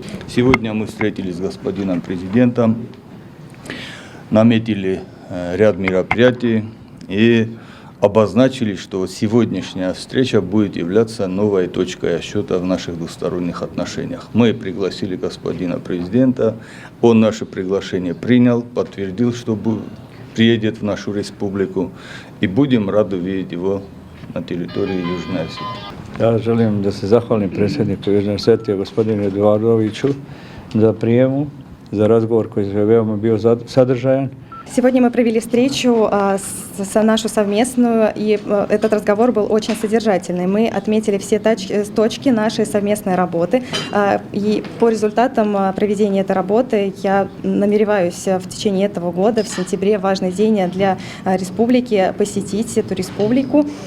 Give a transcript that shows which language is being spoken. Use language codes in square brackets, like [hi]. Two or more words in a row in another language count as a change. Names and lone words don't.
[ru] Сегодня мы встретились с господином президентом, наметили ряд мероприятий и обозначили, что сегодняшняя встреча будет являться новой точкой отсчета в наших двусторонних отношениях. Мы пригласили господина президента, он наше приглашение принял, подтвердил, что приедет в нашу республику, и будем рады видеть его на территории Южной Осетии. [sr] Ja želim da se zahvalim predsjedniku Južne Osetije, gospodinu Eduardoviću, za prijemu, za razgovor koji je veoma bio sadržajan. [ru] Сегодня мы провели встречу нашу совместную, и этот разговор был очень содержательный. Мы отметили все точки нашей совместной работы, и по результатам проведения этой работы я намереваюсь в течение этого года, в сентябре, важный день для республики, посетить эту республику.